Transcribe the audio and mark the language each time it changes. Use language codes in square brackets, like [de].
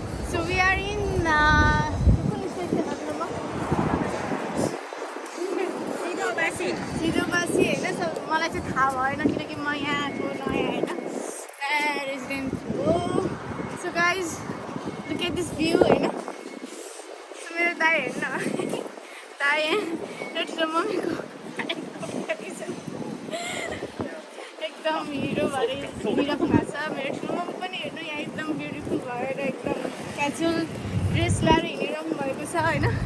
[en] so we are in [ne] कुन station सिधोबासी होइन। So मलाई चाहिँ थाहा भएन किनकि म यहाँको नयाँ होइन रेजिडेन्ट हो। [en] So guys look at this view होइन। [ne] सो मेरो दाइ हेर्नु दाइ र ठुलो मम्मीको एकदम हिरो भएर हिँडिराख्नु भएको छ। मेरो ठुलो मम्मी पनि हेर्नु यहाँ एकदम ब्युटिफुल भएर एकदम क्याजुअल ड्रेस लगाएर हिँडिराख्नु भएको छ होइन।